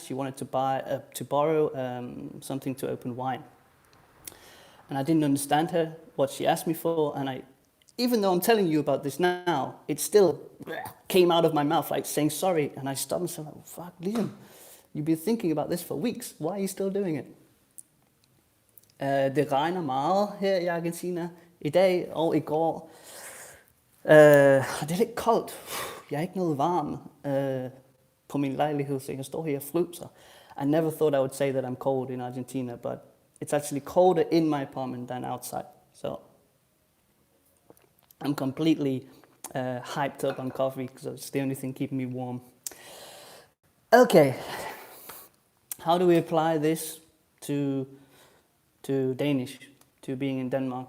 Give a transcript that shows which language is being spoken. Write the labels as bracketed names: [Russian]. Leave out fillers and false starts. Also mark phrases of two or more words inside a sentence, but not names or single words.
[English] She wanted to borrow something to open wine, and I didn't understand her, what she asked me for, and even though I'm telling you about this now, it still came out of my mouth like saying sorry, and I stopped and said, oh, fuck, Liam, you've been thinking about this for weeks. Why are you still doing it? [Danish] Det regner meget her i Argentina i dag og i går. Det er lidt koldt. Jeg er ikke noget varm på min lejlighed, så jeg står her og fryser. [English] I never thought I would say that I'm cold in Argentina, but it's actually colder in my apartment than outside. So I'm completely hyped up on coffee because it's the only thing keeping me warm. Okay, how do we apply this to Danish, to being in Denmark?